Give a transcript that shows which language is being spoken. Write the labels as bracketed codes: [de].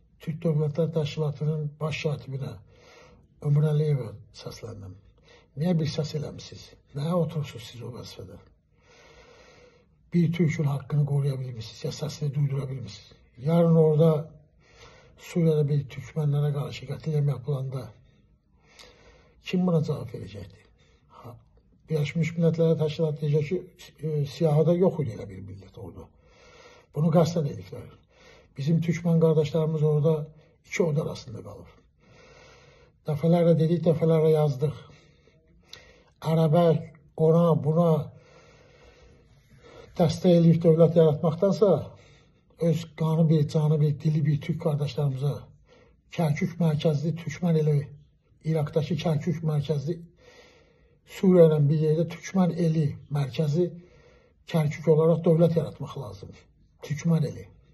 [az] Türk Devletler Təşkilatının baş katibine Ömür Əliyevə səsləndim. Niye bir səs eləmişsiniz? Nəyə oturursunuz siz o vəzifədə? [tr] Bir Türk'ün hakkını koruyabilmişsiniz, ya sesini duydurabilmişsiniz. Yarın orada Suriye'de bir Türkmenlere karşı katliam yapılanda kim buna cevap verecekti? Birleşmiş Milletler Təşkilatı diyecek ki siyahıda yok öyle bir millet orada. Bunu kasten edikler. Bizim Türkmen kardeşlerimiz orada iki oda arasında kalır. Defalarla dedik, defalarla yazdık. [az] Ərəbə, ona, buna dəstək eləyib dövlət yaratmaqdansa, öz qanı bir, canı bir, dili bir Türk kardeşlerimize Kərkük mərkəzli Türkmen eli, İraqdakı Kərkük mərkəzli Suriye ilə bir yerdə Türkmen eli mərkəzi Kərkük olarak dövlət yaratmaq lazım. Türkmen eli.